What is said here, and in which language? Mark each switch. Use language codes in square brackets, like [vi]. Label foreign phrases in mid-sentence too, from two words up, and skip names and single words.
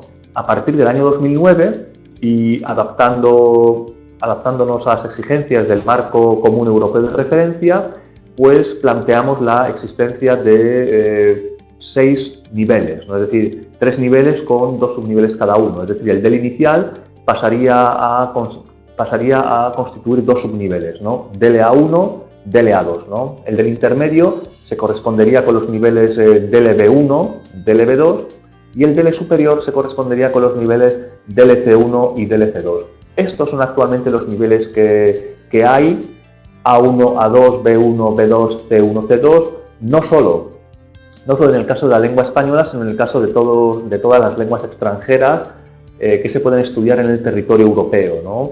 [es] A partir del año 2009 y adaptándonos a las exigencias del marco común europeo de referencia, pues planteamos la existencia de 6 niveles, ¿no? Es decir, 3 niveles con 2 subniveles cada uno. Es decir, el DELE inicial pasaría a pasaría a constituir dos subniveles, ¿no? DLA1, DLA2, ¿no? El del intermedio se correspondería con los niveles DLB1, DLB2, y el DL superior se correspondería con los niveles DLC1 y DLC2. Estos son actualmente los niveles que hay: A1, A2, B1, B2, C1, C2, no solo en el caso de la lengua española, sino en el caso de todas las lenguas extranjeras que se pueden estudiar en el territorio europeo, ¿no?